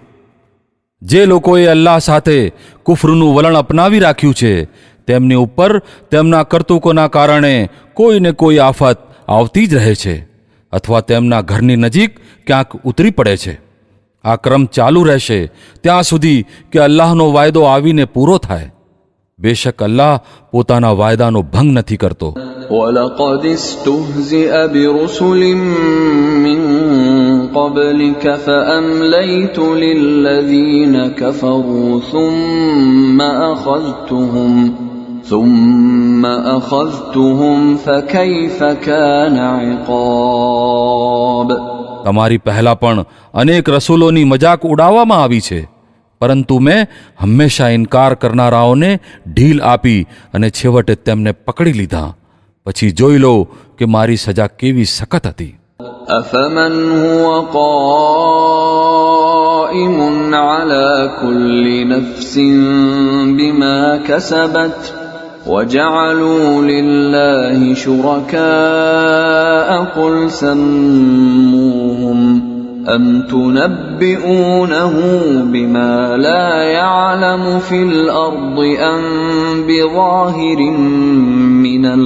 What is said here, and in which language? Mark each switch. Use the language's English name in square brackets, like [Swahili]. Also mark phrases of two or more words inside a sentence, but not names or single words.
[Gujarati] જે લોકોએ અલ્લાહ સાથે કુફરનું વલણ અપનાવી રાખ્યું છે, તેમની ઉપર તેમના કરતૂકોના કારણે કોઈને કોઈ આફત આવતી જ રહે છે, અથવા તેમના ઘરની નજીક ક્યાંક ઉતરી પડે છે. આ ક્રમ ચાલુ રહેશે ત્યાં સુધી કે અલ્લાહનો વાયદો આવીને પૂરો થાય. બેશક અલ્લાહ પોતાના વાયદાનો ભંગ નથી કરતો. [Arabic] ولقد استهزئ برسل من قبلك فأمليت للذين كفروا ثم أخذتهم فكيف كان عقاب. [Gujarati] તમારી પહેલા પણ અનેક રસૂલોની મજાક ઉડાવવામાં આવી છે, પરંતુ મેં હંમેશા ઇનકાર કરનારાઓને ઢીલ આપી અને છેવટે તેમને પકડી લીધા. પછી જોઈ લો કે મારી સજા કેવી સખત હતી. [Arabic] أفمن هو قائم على كل نفس بما كسبت وجعلوا لله شركاء قل سموهم أم تنبئونه بما لا يعلم في الأرض أم بظاهر من